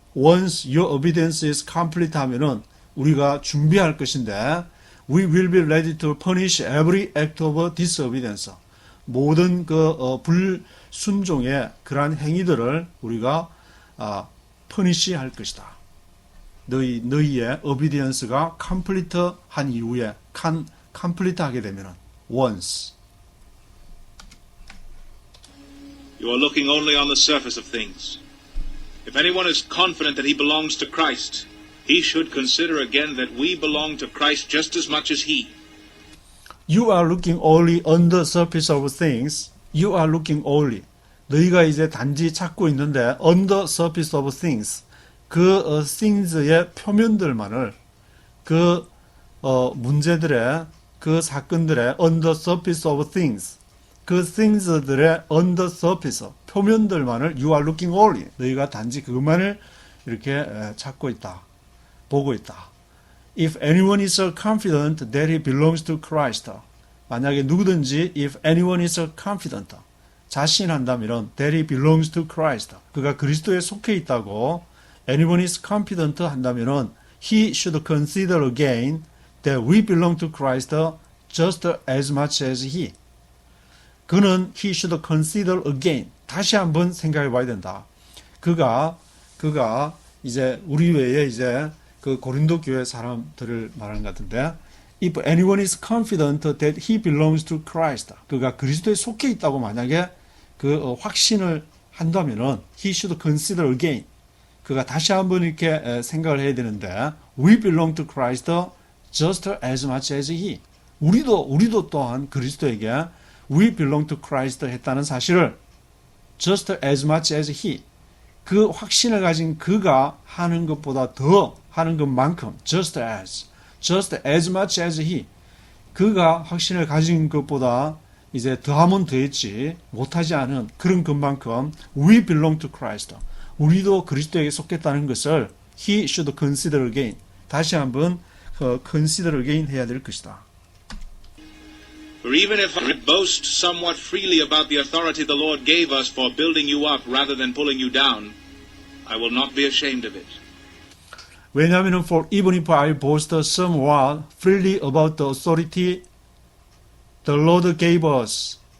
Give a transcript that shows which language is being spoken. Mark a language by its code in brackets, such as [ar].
[en] once your obedience is complete [ko] 하면은 우리가 준비할 것인데 [en] we will be ready to punish every act of disobedience. [ko] 모든 불순종의 그러한 행위들을 우리가 punish 할 것이다. 너희의 obedience가 complete 한 이후에 complete 하게 되면은 once. [en] You are looking only on the surface of things. If anyone is confident that he belongs to Christ, he should consider again that we belong to Christ just as much as he. You are looking only on the surface of things. You are looking only. [ko] 너희가 이제 단지 찾고 있는데 [en] on the surface of things. [ko] 그 things의 표면들만을 그 문제들의 그 사건들의 [en] on the surface of things. 그 things들의 on the surface 표면들만을 you are looking only. [ko] 너희가 단지 그것만을 이렇게 찾고 있다. 보고 있다. [en] If anyone is confident that he belongs to Christ. [ko] 만약에 누구든지 [en] if anyone is confident [ko] 자신한다면 [en] that he belongs to Christ. [ko] 그가 그리스도에 속해 있다고 [en] anyone is confident [ko] 한다면 [en] he should consider again that we belong to Christ just as much as he. [ko] 그는 [en] he should consider again. [ko] 다시 한번 생각해 봐야 된다. 그가 이제 우리 외에 이제 그 고린도 교회 사람들을 말하는 것 같은데 [en] if anyone is confident that he belongs to Christ. [ko] 그가 그리스도에 속해 있다고 만약에 그 확신을 한다면은 [en] he should consider again. [ko] 그가 다시 한번 이렇게 생각을 해야 되는데 [en] we belong to Christ just as much as he. [ko] 우리도 또한 그리스도에게 [en] we belong to Christ [ko] 했다는 사실을 [en] just as much as he. [ko] 그 확신을 가진 그가 하는 것보다 더 하는 것만큼 [en] just as much as he. [ko] 그가 확신을 가진 것보다 이제 더하면 더했지 못하지 않은 그런 것만큼 [en] we belong to Christ. [ko] 우리도 그리스도에게 속했다는 것을 [en] he should consider again. [ko] 다시 한번 [en] consider again [ko] 해야 될 것이다. [en] For even if I boast somewhat freely about the authority the Lord gave us for building you up rather than pulling you down, I will not be ashamed of it. [ko] 왜냐하면 [en] for even if I boast somewhat freely about the authority the Lord gave us